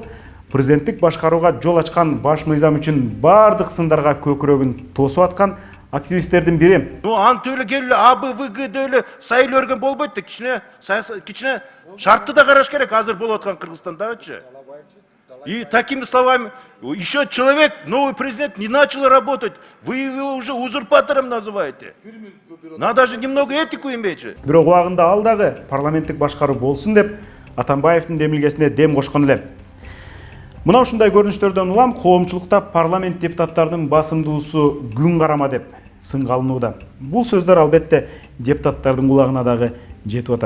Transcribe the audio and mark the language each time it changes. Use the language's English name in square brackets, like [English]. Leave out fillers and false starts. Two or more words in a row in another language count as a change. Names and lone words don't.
[Kyrgyz] Президенттик башкарууга жол ачкан баш мыйзам үчүн бардык сындарга көкүрөгүн тосуп аткан активисттердин бири. Антөлө келе АБВГ дөөлө сайыл өргөн болбойт да, кичине шартты да караш керек азыр болуп аткан Кыргызстандагычы. [Russian] И такими словами, еще человек, новый президент, не начал работать, вы его уже узурпатором называете. Надо же немного этику иметь же. [Kyrgyz] Бирок убагында ал дагы парламенттик башкаруу болсун деп Атамбаевдин демилгесине дем кошкон эле. Мына ушундай көрүнүштөрдөн улам коомчулукта парламент депутаттарынын басымдуусу күн карама деп сынга алынууда. Бул сөздөр албетте депутаттардын кулагына дагы жетип атат.